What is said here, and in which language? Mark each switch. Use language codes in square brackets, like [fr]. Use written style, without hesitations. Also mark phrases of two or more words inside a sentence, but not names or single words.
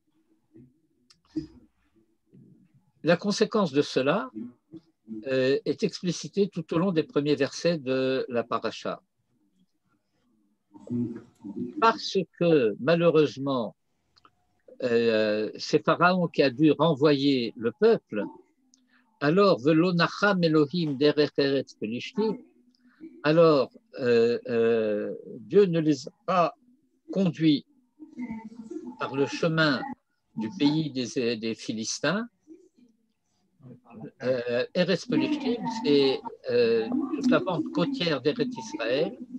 [fr] La conséquence de cela est explicitée tout au long des premiers versets de la paracha. Parce que malheureusement, c'est Pharaon qui a dû renvoyer le peuple, alors [he] ולא נחם אלוהים דרך ארץ פלשתים, [fr] alors Dieu ne les a pas conduits par le chemin du pays des Philistins. [he] ארץ פלשתים, [fr] c'est toute la bande côtière d'Eretz Israël.